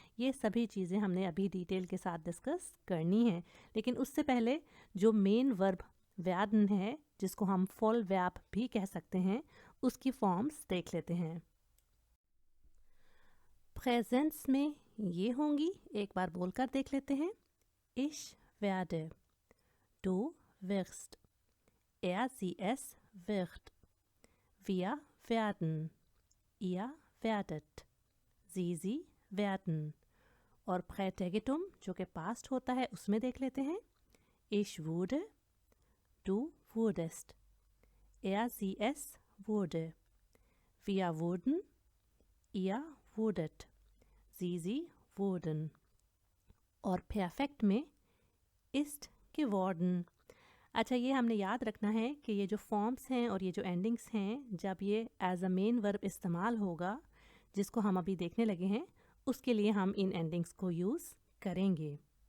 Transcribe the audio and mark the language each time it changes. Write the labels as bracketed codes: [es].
[hi] ये सभी चीज़ें हमने अभी डिटेल के साथ डिस्कस करनी है। लेकिन उससे पहले जो मेन वर्ब werden है, जिसको हम फुल वर्ब भी कह सकते हैं, उसकी फॉर्म्स देख लेते हैं। प्रेजेंस में ये होंगी, एक बार बोलकर देख लेते हैं। [de] Ich werde, du wirst, sie es wird, wir werden, ihr werdet, sie werden। [hi] और präteritum जो कि पास्ट होता है उसमें देख लेते हैं। [de] Ich wurde, du wurdest, sie es wurde, wir wurden, ihr wurdet, sie wurden। [hi] और परफेक्ट में [de] ist geworden। [hi] अच्छा, ये हमने याद रखना है कि ये जो फॉर्म्स हैं और ये जो एंडिंग्स हैं, जब ये एज अ मेन वर्ब इस्तेमाल होगा जिसको हम अभी देखने लगे हैं, उसके लिए हम इन एंडिंग्स को यूज़ करेंगे।